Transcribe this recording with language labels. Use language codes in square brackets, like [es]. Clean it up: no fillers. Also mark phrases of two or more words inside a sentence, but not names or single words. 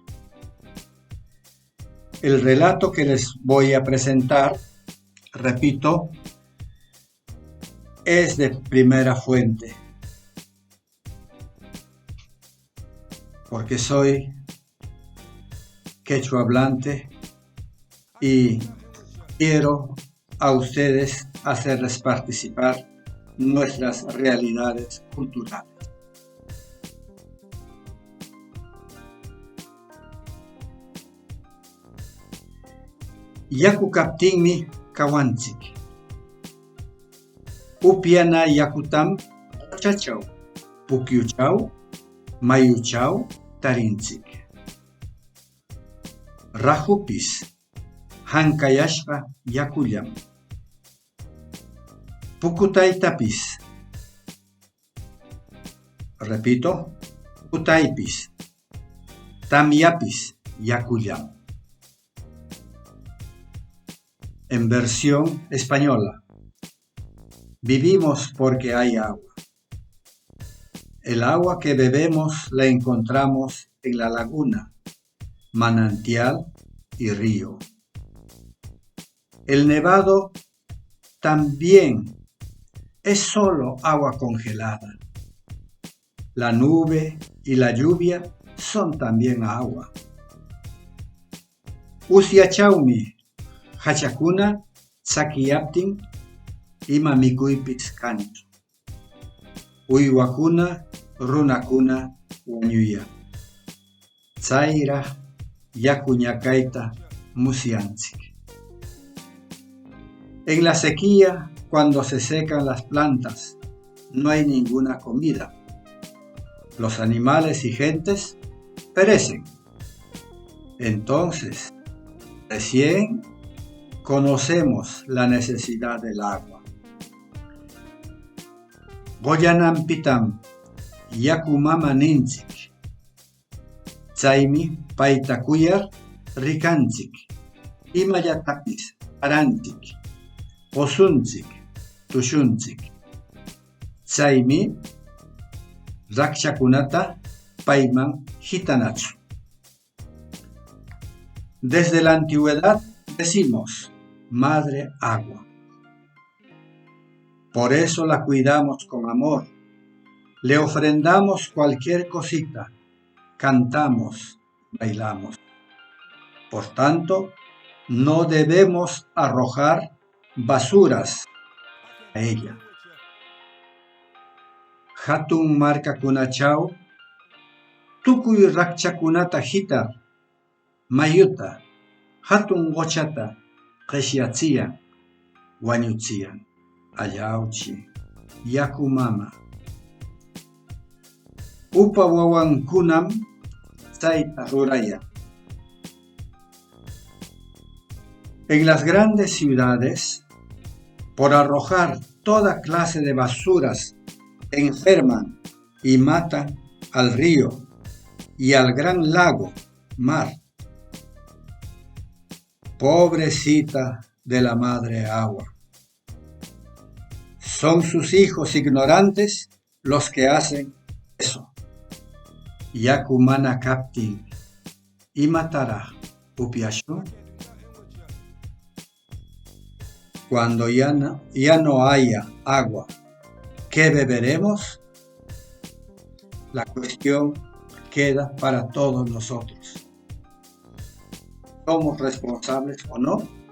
[es] El relato que les voy a presentar, repito, es de primera fuente, porque soy [qu] quechua hablante [es] y quiero a ustedes hacerles participar nuestras realidades culturales. [qu] Yaku kaptinmi kawanchik. Upiana yakutam chachau, pukyuchau, mayuchau tarinchik. Rajupis, hankayashqa yakullam. Pukutaytapis. Repito, pukutaypis. Tamyapis yakullam. [es] En versión española. Vivimos porque hay agua. El agua que bebemos la encontramos en la laguna, manantial y río. El nevado también es solo agua congelada. La nube y la lluvia son también agua. [qu] Usiachaumi, hachakuna, tsakiyaptin, ima mikuypis kanchu. Uywakuna, runakuna, wañuya. Tsayraq yaku ñakayta musyanchik. [es] En la sequía, cuando se secan las plantas, no hay ninguna comida. Los animales y gentes perecen. Entonces, recién conocemos la necesidad del agua. [qu] Goyanampitam yakumama ninchik. Chaymi payta kuyar rikanchik. Imallatapis aranchik. Posunchik, tushunchik. Chaymi rakshakunata payman hitanachu. [es] Desde la antigüedad decimos Madre Agua. Por eso la cuidamos con amor. Le ofrendamos cualquier cosita. Cantamos, bailamos. Por tanto, no debemos arrojar basuras a ella. [qu] Hatun markakunachaw tukuy rakchakunata hitar mayuta hatun qochata qishyachiyan wañuchiyan. Allauchi yaku mama. Upa wawankunam chayta ruraya. [es] En las grandes ciudades, por arrojar toda clase de basuras, enferman y matan al río y al gran lago, mar. Pobrecita de la Madre Agua. Son sus hijos ignorantes los que hacen eso. [qu] Yakumana kaptin y matará upiashun. [es] Cuando ya no haya agua, ¿qué beberemos? La cuestión queda para todos nosotros. ¿Somos responsables o no?